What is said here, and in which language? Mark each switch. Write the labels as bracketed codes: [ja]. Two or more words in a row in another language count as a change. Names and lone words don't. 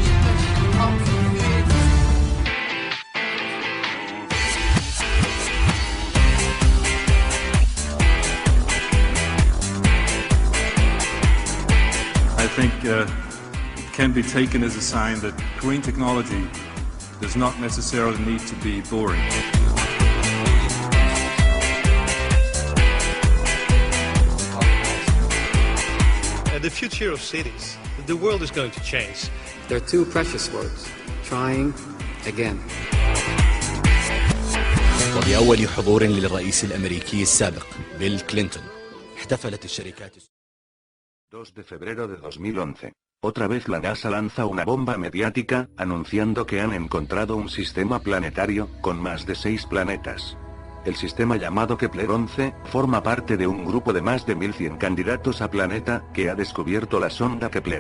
[en] I think can be taken as a sign that green technology does not necessarily need to be boring. The future of cities, the world is going to change. There are two precious words, trying again. [ar] وبأول حضور للرئيس الأمريكي السابق بيل كلينتون احتفلت الشركات [es] 2 de febrero de 2011. Otra vez la NASA lanza una bomba mediática, anunciando que han encontrado un sistema planetario, con más de 6 planetas. El sistema llamado Kepler 11, forma parte de un grupo de más de 1100 candidatos a planeta, que ha descubierto la sonda Kepler.